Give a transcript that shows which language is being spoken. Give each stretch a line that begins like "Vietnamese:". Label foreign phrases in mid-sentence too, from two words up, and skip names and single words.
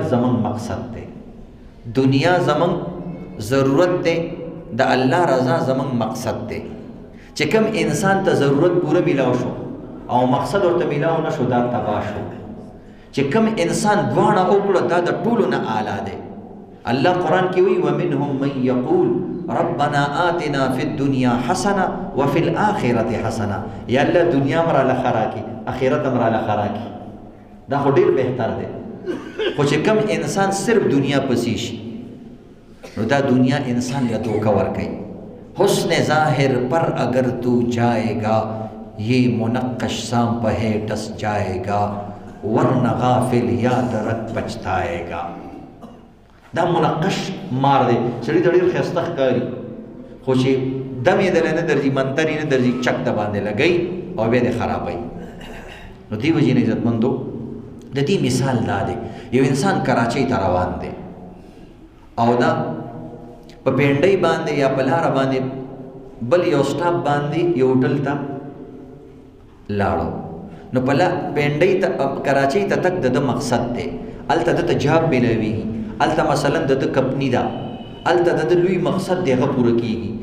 Pashto: زمونږ مقصد دی دنیا زمونږ ضرورت دی د الله رضا زمونږ مقصد دی چې کوم انسان ته ضرورت پوره میلاو شو او مقصد ورته میلاو نه شو دا تباه شو چې کوم انسان دواړه وکړه دا د ټولو نه اعلی دی الله قرآن کې وی
Arabic: ومنهم من یقول ربنا آتنا فی الدنیا حسنه وفي الاخرة حسنه
Pashto: یا الله دنیا مراله خراکی آخرت مراله خراکی دا خو ډیر بهتر دی خو چې کم انسان صرف دنیا پسې شي نو دا دنیا انسان له دھوکہ ورکوي
Urdu: حسن ظاہر پر اگر تو جائے گا یہ منقش سام پہ ٹس جائے گا ورنہ غافل یاد رکھ پچھتائے گا
Pashto: دا منقش مار دی سړي ته ډېر ښایسته ښکاري خو چې دم یې دله نه درځي منتر یې نه درځي چک د باندې لګوي او بیا دې خرابوي نو دې وجې نه عزتمندو د دې مثال دا دی یو انسان کراچۍ ته روان دی او دا په پینډۍ باندې یا په لاره باندې بل یو سټاپ باندې یو هوټل ته لاړو نو په پینډۍ ته کراچۍ ته تک د مقصد دی هلته دته جاب میلاویږي هلته مثلا د کمپني ده هلته د لوی مقصد دی هغه پوره کېږي